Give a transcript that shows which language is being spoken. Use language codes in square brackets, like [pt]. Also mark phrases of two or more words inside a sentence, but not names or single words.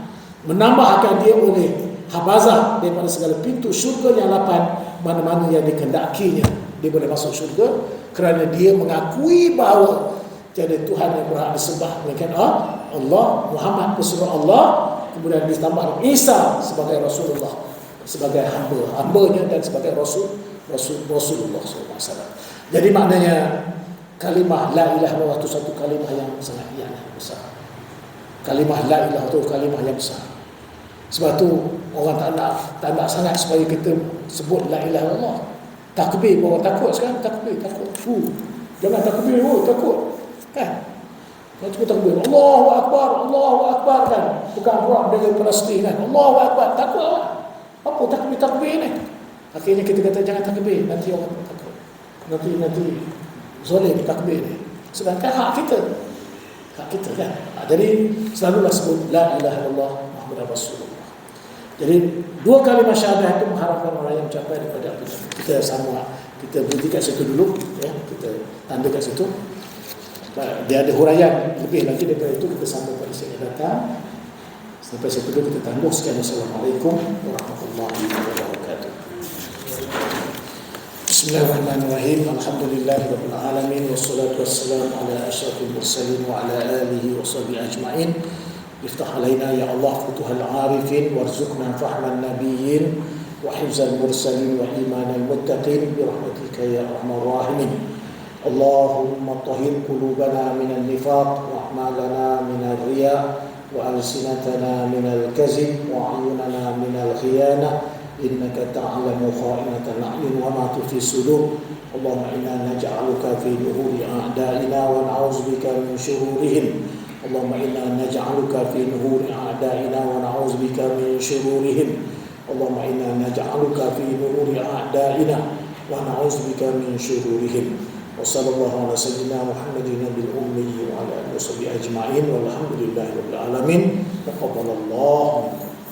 [ms] Menambahkan dia oleh habazah daripada segala pintu syurga yang 8, mana-mana yang dikehendakinya dia boleh masuk syurga, kerana dia mengakui bahawa tiada Tuhan yang berhak disembah melainkan Allah, Muhammad pesuruh Allah, kemudian ditambah Isa sebagai Rasulullah, sebagai hamba-hambanya, dan sebagai Rasulullah SAW. Jadi maknanya kalimah [ar] لا إله إلا الله [ms] itu satu kalimah yang sangat besar. Kalimah [ar] لا إله [ms] itu kalimah yang besar. Sebab tu orang tak nak sangat supaya kita sebut [ar] لا إله إلا الله. [ms] Takbir, orang takut sekarang, takut. Jangan takbir, takut. Kan? Kalau kita takbir, [ar] الله أكبر [ms] kan. Bukan pula dengan Palestin kan. [ar] الله أكبر, [ms] takut awak. Apa takbir ni? Akhirnya kita kata jangan takbir, nanti orang takut. Nanti zalim takbir ni. Sedangkan hak kita kan. Jadi selalulah sebut [ar] لا إله إلا الله محمد رسول الله. [ms] Jadi dua kalimah syahadah itu mengharapkan orang yang mencapai daripada kita sama. Kita berhenti kat situ dulu, ya. Kita tanda kat situ. Dia ada huraian lebih lagi daripada itu, kita sambung pada sesi datang. Sampai situ dulu kita tangguh. Sekian. [ar] السلام عليكم ورحمة الله وبركاته. بسم الله الرحمن الرحيم. الحمد لله رب العالمين، والصلاة والسلام على أشرف المرسلين وعلى آله وصحبه أجمعين. افتح علينا يا الله فتوح العارفين وارزقنا فهم النبيين وحفظ المرسلين وإيمان المتقين برحمتك يا أرحم الراحمين. اللهم طهر قلوبنا من النفاق وأعمالنا من الرياء وألسنتنا من الكذب وأعيننا من الخيانة إنك تعلم خائنة الأعين وما تخفي الصدور. اللهم إنا نجعلك في نحور أعدائنا ونعوذ بك من شرورهم. اللهم إنا نجعلك في نحور أعدائنا ونعوذ بك من شرورهم. اللهم إنا نجعلك في نحور أعدائنا ونعوذ بك من شرورهم. وصلى الله على سيدنا محمد النبي الأمي وعلى آله وصحبه أجمعين والحمد لله رب العالمين. تقبل الله